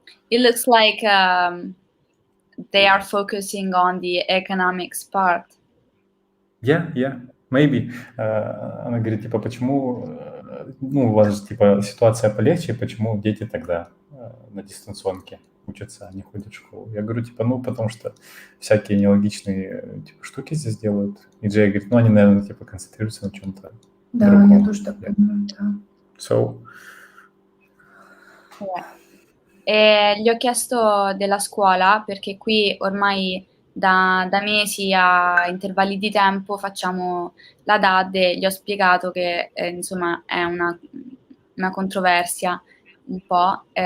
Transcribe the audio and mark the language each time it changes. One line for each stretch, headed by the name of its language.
English: It looks like they are focusing on the economics part. Yeah, maybe.
Russian: Она говорит, типа, почему, ну, у вас же, типа, ситуация полегче, почему дети тогда на дистанционке учатся, они ходят в школу? Я говорю, типа, ну, потому что всякие нелогичные, типа, штуки здесь делают. И Джей говорит, ну, они, наверное, типа, концентрируются на чем-то другом. Я тоже так понимаю, да.
English: So...
Italian: Gli ho chiesto della scuola, perché qui ormai da mesi a intervalli di tempo facciamo la DAD e gli ho spiegato che insomma è una controversia un po'.